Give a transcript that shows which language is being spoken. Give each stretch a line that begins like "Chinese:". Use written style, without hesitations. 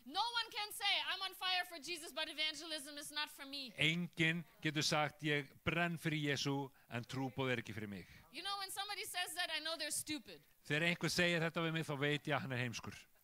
English: No one can say, I'm on fire for Jesus, but evangelism is not for me.
Icelandic: Enginn getur sagt, ég brenn fyrir Jesú, en trúboð ekki fyrir mig.
English: You know, when somebody says that, I know they're stupid.
Icelandic: Þegar einhver segir þetta við mig, þá veit ég að hann heimskur.